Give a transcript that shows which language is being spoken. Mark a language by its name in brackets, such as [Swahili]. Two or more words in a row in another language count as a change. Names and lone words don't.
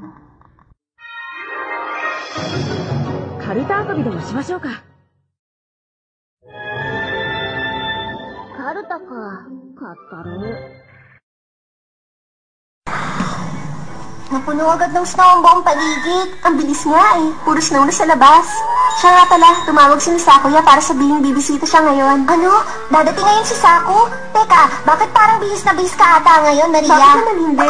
[Japanese] カルタ遊びでもしましょうか。カルタか。 [Filipino] かったる。Napuno agad ng snow ang buong paligid. Ang bilis nga Puro snow na sa labas. Siya nga pala, tumawag si Sakuya para sabihin bibisita siya ngayon. Ano? Dadating ngayon si Saku? Teka, bakit parang bihis na bihis ka ata ngayon, Maria? Bakit naman hindi?